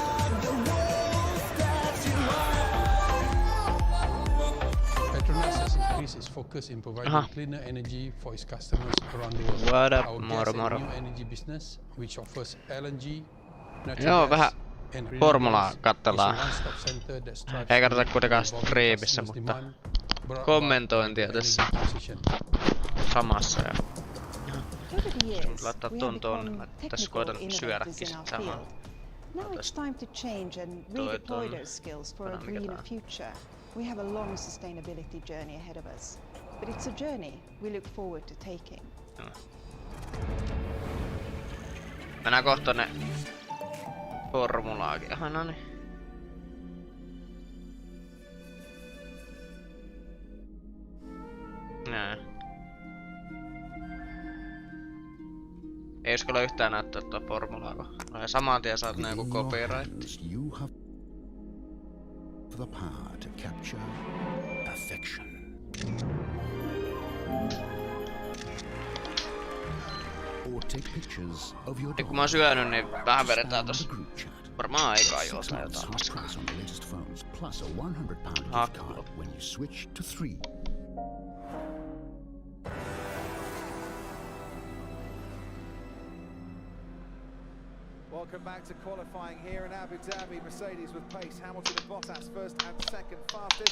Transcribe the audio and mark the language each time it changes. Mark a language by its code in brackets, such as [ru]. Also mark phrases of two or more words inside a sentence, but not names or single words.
[en] Petronas has increased its focus in providing cleaner energy for its customers around the world. What up, Our [fi] moro [en] gas [fi] moro. [en] and new energy business, which offers LNG, [fi] Joo, [en] natural [fi] vähän [en] gas, and [fi] formulaa [en] gas, is a [fi] katsellaan. [en] one-stop center that strives [fi] Ei [en] to [fi] katsota [en] meet [fi] kuitenkaan [en] evolving [fi] striimissä, [en] customers' [fi] mutta [en] demand brought about [fi] kommentointia [en] by [fi] tässä [en] energy transition. [fi] samassa. Ja [en] Over the years, [fi] laittaa [en] we [fi] ton [en] have [fi] tonne. [en] become [fi] Mä tässä [en] technical [fi] koitan [en] innovators [fi] syödäkin [en] in our [fi] sit samaan. [en] field. Now it's time to change and redeploy those skills for a greener future. We have a long sustainability journey ahead of us, but it's a journey we look forward to taking. [fi] Mennään kohta tonne formulaakin. Aha, noniin. Nää. Ei uskalla yhtään näyttää tuota formulaa, kun no, saman tien saat näin kuin copyright. [en] The power to capture perfection. Or take pictures of your [fi] Ja kun mä oon syönyt, niin vähän vedetään tossa varmaan aikaa jotain [en] on the latest phones, plus a £100 gift card when you switch to 3. Welcome back to qualifying here in Abu Dhabi. Mercedes with pace, Hamilton and Bottas first and second fastest.